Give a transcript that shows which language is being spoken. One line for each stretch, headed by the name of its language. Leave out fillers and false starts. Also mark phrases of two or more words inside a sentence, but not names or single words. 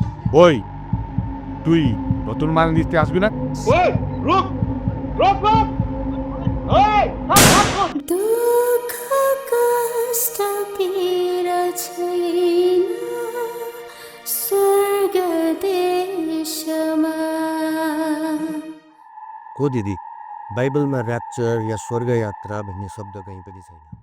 Bangla: ওই তুই নতুন মাল নিতে আসবি না? ওই রুক রুক রুক ওই
Nepali: दुःख कष्ट पीडा छैन स्वर्ग देशमा। हो दिदी, बाइबलमा ऱ्याप्चर या स्वर्ग यात्रा भन्ने शब्द कहीँ पनि छैन।